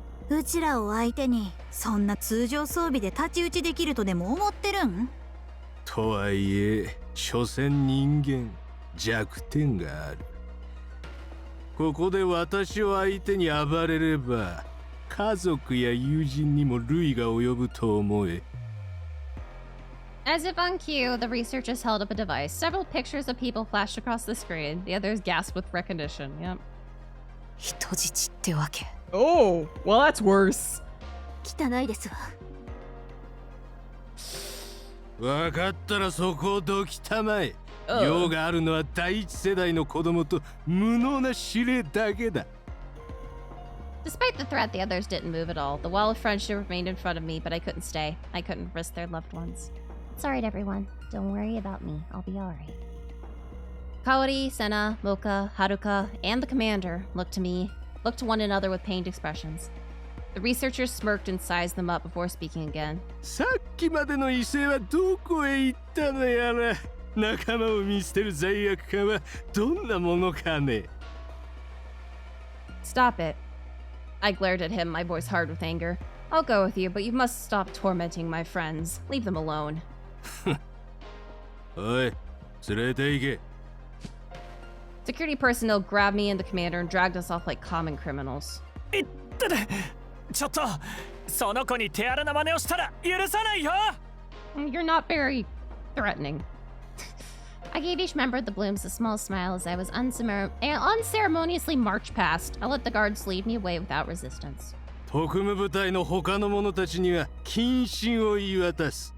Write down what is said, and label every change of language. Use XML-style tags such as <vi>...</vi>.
<ja>うちらを相手にそんな通常装備で太刀打ちできるとでも思ってるん？とはいえ所詮人間弱点がある。ここで私を相手に暴れれば家族や友人にも類が及ぶと思え。</ja> <en>As if on cue, the researchers held up a device. Several pictures of people flashed across the screen. The others gasped with recognition. Yep.</en> <ja>人質ってわけ。</ja> <en>Oh, well, that's worse.</en> <ja>汚いですわ。分かったらそこをどきたまえ。用があるのは第一世代の子供と無能な指令だけだ。</ja> <en>Despite the threat, the others didn't move at all. The wall of friendship remained in front of me, but I couldn't stay. I couldn't risk their loved ones. It's alright, everyone. Don't worry about me. I'll be alright. Kaori, Senna, Mocha, Haruka, and the commander looked to one another with pained expressions. The researchers smirked and sized them up before speaking again.</en> <ja>さっきまでの威勢はどこへ行ったのやら。仲間を見捨てる罪悪感はどんなものかね。</ja> <en>Stop it. I glared at him, my voice hard with anger. I'll go with you, but you must stop tormenting my friends. Leave them alone.</en> <ja>おい、連れて行け。</ja> <en>Security personnel grabbed me and the commander and dragged us off like common criminals.</en> <ja>ちょっとその子に手荒な真似をしたら許さないよ。</ja> <en>You're not very threatening. I gave each member of the Blooms a small smile as I was unceremoniously marched past. I let the guards lead me away without resistance.</en> <ja>特務部隊の他の者たちには謹慎を言い渡す。</ja>